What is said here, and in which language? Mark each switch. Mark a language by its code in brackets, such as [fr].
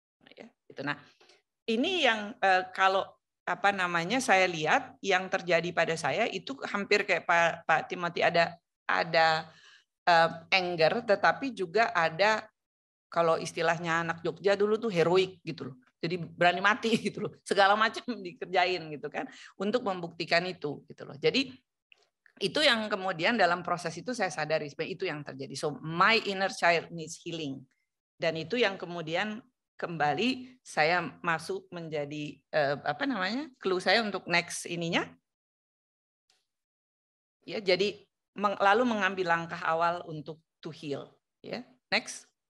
[id] Ya, gitu. Nah, ini yang kalau saya lihat yang terjadi pada saya itu hampir kayak Pak Timothy, ada anger, tetapi juga ada kalau istilahnya anak Jogja dulu tuh heroik gitu loh. Jadi berani mati gitu loh. Segala macam dikerjain gitu kan untuk membuktikan itu gitu loh. Jadi itu yang kemudian dalam proses itu saya sadari sebenarnya itu yang terjadi. [en] So my inner child needs healing. [id] Dan itu yang kemudian kembali saya masuk menjadi clue saya untuk next ininya. Ya, jadi lalu mengambil langkah awal untuk [en] to heal, [id] ya. Next.